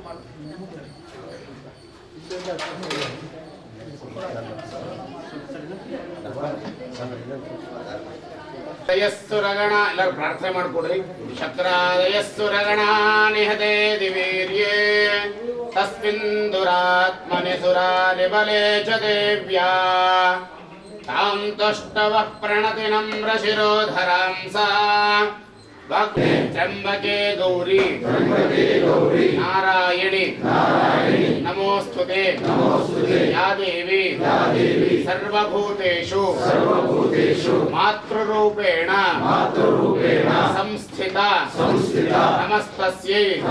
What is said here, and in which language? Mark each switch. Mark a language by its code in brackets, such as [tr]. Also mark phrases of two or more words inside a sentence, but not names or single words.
[kn] ದಯಸ್ಸುರಗಣ ಎಲ್ಲರೂ ಪ್ರಾರ್ಥನೆ ಮಾಡ್ಕೊಡ್ರಿ. [sa] ಶಕ್ರಾದಯಸ್ಸುರಗಣ ನಿಹತೆ ದಿವೀರ್ಯೇ ತಸ್ಮಿನ್ ದುರಾತ್ಮನಿ ಸುರಾರಿ ಬಲೆ ಚ ದೇವ್ಯಾ ತಾಂ ತುಷ್ಟವಃ ಪ್ರಣತಿ ನಮ್ರ ಶಿರೋಧರಾಂ ಸಾ. ತ್ರ್ಯಂಬಕೆ ಗೌರಿ ನಾರಾಯಣಿ ನಮೋಸ್ತುತೆ ಯಾ ದೇವಿ ಸರ್ವಭೂತೇಷು ಮಾತೃರೂಪೇಣ ಸಂಸ್ಥಿತ संस्थिता नमस्तस्यै